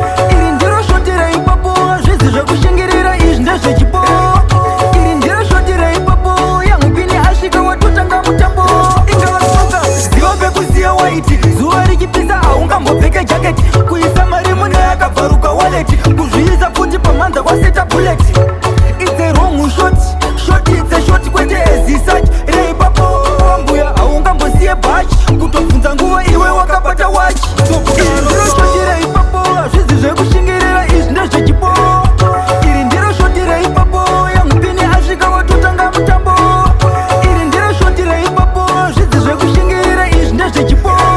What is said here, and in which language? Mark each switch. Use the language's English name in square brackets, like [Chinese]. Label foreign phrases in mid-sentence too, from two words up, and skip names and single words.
[Shona] Iri ndiro shoti reipapo, hazvizi zvekushingirira, izvi ndezvechipo. Iri ndiro shoti reipapo, Young Pin asvika watotanga mutambo. Ingava tsoka, ziva pekusiya waiti, zuva richipisa haungambopfeke jaketi. Kuisa mari mune yakabvaruka wallet, kuzviisa futi pamhanza kwaseta bullet. [English] It's a wrong shot, shot it's a shot, kwete as such. [Shona] Reipapo, wambuya haungambosiye bhachi, kutobvunza nguva iwe wakabata watch. Iri ndiro shot reipapo, hazvizi zvekushingirira, izvi ndezvechipo. Iri ndiro shot reipapo, Young Pin asvika watotanga mutambo. Iri ndiro shot reipapo, hazvizi zvekushingirira, izvi ndezvechipo.